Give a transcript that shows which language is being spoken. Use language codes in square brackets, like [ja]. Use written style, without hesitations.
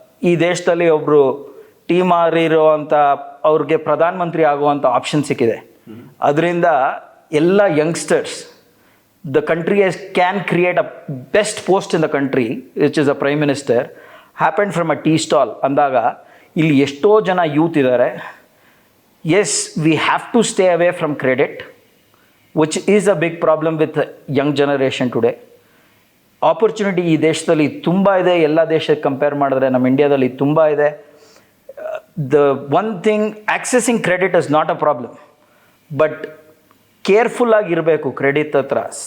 [kn] ಈ ದೇಶದಲ್ಲಿ ಒಬ್ಬರು ಟೀಮ್ ಮಾರಿರೋ ಅಂತ ಅವ್ರಿಗೆ ಪ್ರಧಾನಮಂತ್ರಿ ಆಗುವಂಥ ಆಪ್ಷನ್ ಸಿಕ್ಕಿದೆ. ಅದರಿಂದ ಎಲ್ಲ youngsters, [en] the country can create a best post in the country, which is a prime minister, happened from a tea stall [kn] ಅಂದಾಗ ಇಲ್ಲಿ ಎಷ್ಟೋ ಜನ ಯೂತ್ ಇದ್ದಾರೆ. [en] Yes, we have to stay away from credit, which is a big problem with young generation today. [kn] Opportunity ಈ ದೇಶದಲ್ಲಿ ತುಂಬ ಇದೆ, ಎಲ್ಲ ದೇಶಕ್ಕೆ ಕಂಪೇರ್ ಮಾಡಿದ್ರೆ ನಮ್ಮ ಇಂಡಿಯಾದಲ್ಲಿ ತುಂಬ ಇದೆ. [en] the one thing, accessing credit is not a problem, but [kn] ಕೇರ್ಫುಲ್ಲಾಗಿರಬೇಕು credit ಹತ್ರ.